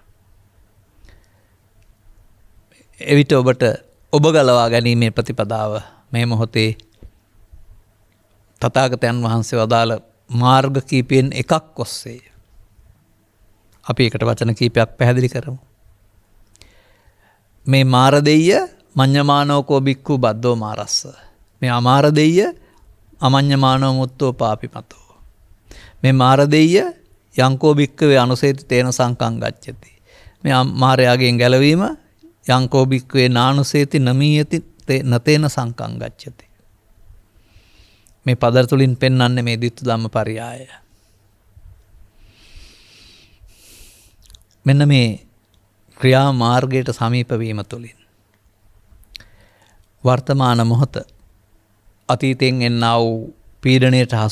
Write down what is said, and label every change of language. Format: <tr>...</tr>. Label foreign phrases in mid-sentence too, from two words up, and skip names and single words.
<si>එවිට ඔබට ඔබ ගලවා ගැනීමේ ප්‍රතිපදාව මේ මොහොතේ තථාගතයන් වහන්සේ වදාළ මාර්ග කීපයෙන් එකක් ඔස්සේ අපි එකට වචන කීපයක් පැහැදිලි කරමු.</si> <pi>මේ මාරදෙය්‍ය මඤ්ඤමානෝකෝ බික්ඛු බද්දෝ මාරස්ස. මේ අමාරදෙය්‍ය අමඤ්ඤමානෝ මුත්තෝ පාපිමතෝ. මේ මාරදෙය්‍ය යංකෝ බික්ඛවේ අනුසේති තේන සංකං ගච්ඡති.</pi> <si>මේ මාරයාගෙන් ගැලවීම</si> <pi>යංකෝ බික්ඛවේ නානුසේති නමීයති නතේන සංකං ගච්ඡති.</pi> <si>මේ පද තුලින් පෙන්වන්නේ මේ</si> <pi>ditth ධම්ම පරියාය.</pi> <si>මෙන්න මේ ක්‍රියා මාර්ගයට සමීප වීම තුළින් වර්තමාන මොහොත අතීතයෙන් එන්නා වූ පීඩණයට හසු</si>